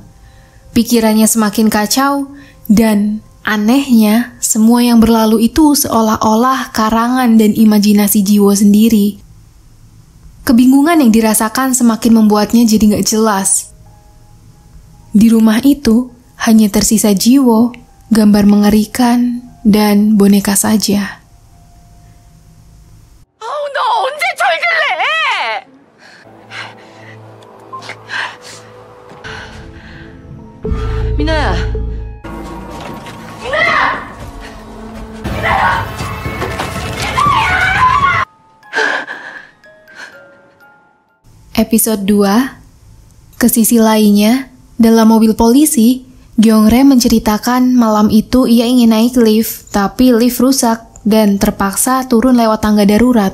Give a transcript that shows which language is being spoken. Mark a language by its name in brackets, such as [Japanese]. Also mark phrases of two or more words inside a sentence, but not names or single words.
[Indonesian] Pikirannya semakin kacau dan anehnya semua yang berlalu itu seolah-olah karangan dan imajinasi Jiwo sendiri. Kebingungan yang dirasakan semakin membuatnya jadi gak jelas. Di rumah itu hanya tersisa Jiwo, gambar mengerikan, dan boneka saja. [Korean] 너 언제 철들래? 미나야. [Indonesian] Episode 2. Ke sisi lainnya, dalam mobil polisi, Gyeongre menceritakan malam itu ia ingin naik lift, tapi lift rusak dan terpaksa turun lewat tangga darurat.